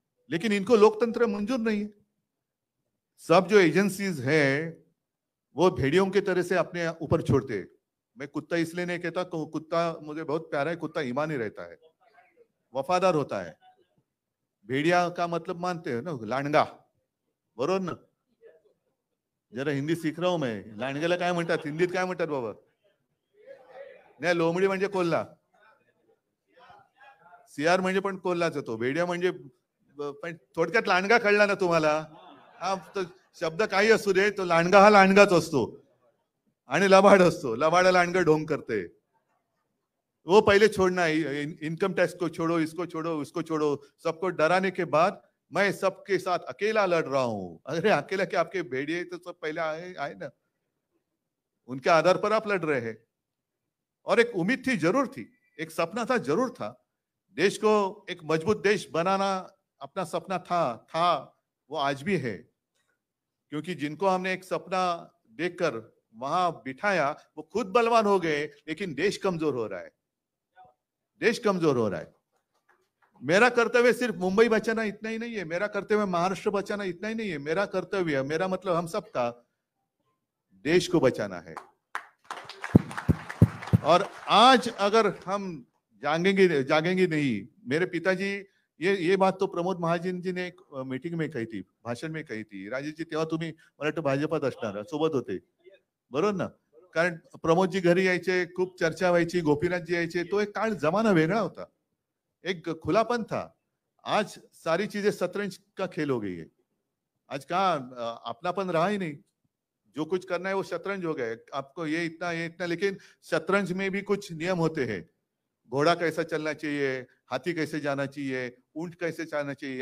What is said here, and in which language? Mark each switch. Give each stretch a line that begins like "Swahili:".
Hindi: लेकिन इनको लोकतंत्र मंजूर नहीं है। सब जो एजेंसीज है वो भेड़ियों की तरह से अपने ऊपर छोड़ते हैं। मैं कुत्ता इसलिए नहीं कहता, कुत्ता मुझे बहुत प्यारा है, कुत्ता ईमानी रहता है, वफादार होता है। भेड़िया का मतलब मानते हो ना, लांडगा,
Marathi: बरोबर ना?
Hindi: जरा हिंदी सीख रहा हूं मैं.
Marathi: लांडग्याला काय म्हणतात हिंदीत, काय म्हणतात बाबा? नाही, लोमडी म्हणजे कोल्हा, सियार म्हणजे पण कोल्हाच तो, भेडिया म्हणजे. पण थोडक्यात लांडगा कळला ना तुम्हाला? हा, तो शब्द काही असू दे, तो लांडगा हा लांडगाच असतो आणि लबाड असतो. लबाड लांडगा ढोंग करते.
Hindi: वो पहले छोड़ना है, इनकम टैक्स को छोड़ो, इसको छोड़ो, उसको छोड़ो, सबको डराने के बाद मैं सबके साथ अकेला लड़ रहा हूं. अरे अकेला क्या, आपके भेड़िए तो सब पहले आए ना, उनके आधार पर आप लड़ रहे हैं. और एक उम्मीद थी, जरूर थी, एक सपना था, जरूर था. देश को एक मजबूत देश बनाना अपना सपना था, वो आज भी है. क्योंकि जिनको हमने एक सपना देखकर वहां बिठाया, वो खुद बलवान हो गए, लेकिन देश कमजोर हो रहा है. देश कमजोर हो रहा है. मेरा कर्तव्य सिर्फ मुंबई बचाना इतना ही नहीं है, मेरा कर्तव्य महाराष्ट्र बचाना इतना ही नहीं है. मेरा कर्तव्य, मेरा मतलब हम सबका देश को बचाना है. और आज अगर हम जागेंगे नहीं, मेरे पिताजी, ये बात तो प्रमोद महाजन जी ने एक मीटिंग में कही थी, भाषण में कही थी.
Marathi: राजेश जी, तेव्हा तुम्ही मला वाटतं भाजपात असणार, सोबत होते, बरोबर ना? कारण प्रमोद जी घरी यायचे, खूप चर्चा व्हायची, गोपीनाथ जी यायचे. तो एक काळ, जमाना वेगळा होता,
Hindi: एक खुलापन था. आज सारी चीजें शतरंज का खेल हो गई है. आज कहा अपनापन रहा ही नहीं. जो कुछ करना है वो शतरंज हो गया. आपको ये इतना, लेकिन शतरंज में भी कुछ नियम होते हैं. घोड़ा कैसा चलना चाहिए, हाथी कैसे जाना चाहिए, ऊंट कैसे चलना चाहिए.